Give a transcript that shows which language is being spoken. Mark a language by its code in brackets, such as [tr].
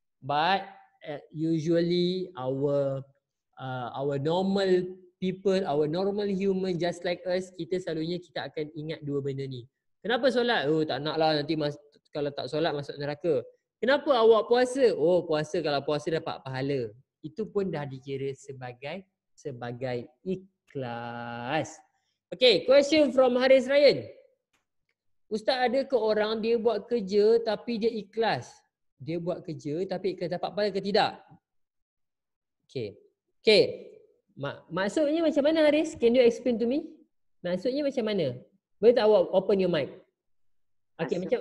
[en] But usually our normal people, our normal human just like us, [ms] kita selalunya kita akan ingat dua benda ni. Kenapa solat? Oh, tak naklah nanti kalau tak solat masuk neraka. Kenapa awak puasa? Oh, puasa, kalau puasa dapat pahala. Itu pun dah dikira sebagai ikhlas. [en] Okay, question from Haris Ryan. [ms] Ustaz, ada ke orang dia buat kerja tapi dia ikhlas? Dia buat kerja tapi dapat pahala ke tidak? Okay. Maksudnya macam mana, Haris? [en] Can you explain to me? [ms] Maksudnya macam mana? Boleh tak awak [en] open your mic? [ms] Okay,